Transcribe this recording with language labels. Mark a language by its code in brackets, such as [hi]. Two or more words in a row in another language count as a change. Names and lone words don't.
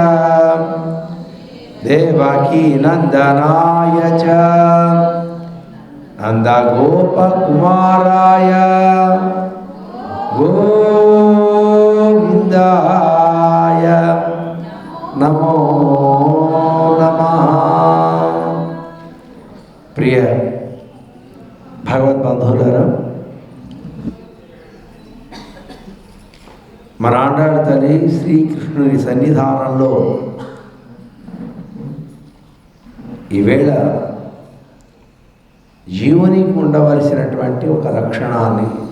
[sa] देवकी नंदनाय च नन्दगोपकुमाराय गोविंदाय नमो नमः। [te] प्रिय భగవద్బంధువులారా, మరాండాడు తల్లి శ్రీకృష్ణుని సన్నిధానంలో ఈవేళ జీవునికి ఉండవలసినటువంటి ఒక లక్షణాన్ని